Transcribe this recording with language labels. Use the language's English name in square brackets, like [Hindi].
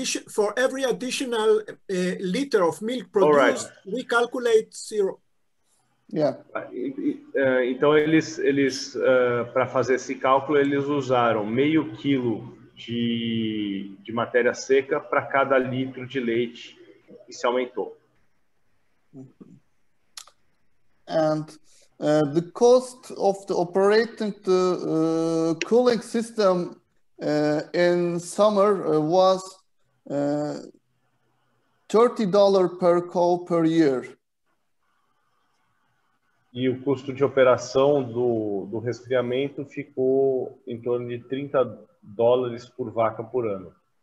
[English] for every additional liter of milk produced, right. We calculate 0. Yeah. [Portuguese] Então eles para fazer esse cálculo eles usaram meio quilo de matéria seca para cada litro de leite e se aumentou. [English] And the cost of the operating the cooling system in summer was $30 per cow per year. [Portuguese] E o custo de operação do resfriamento ficou em torno de $30 por vaca por ano.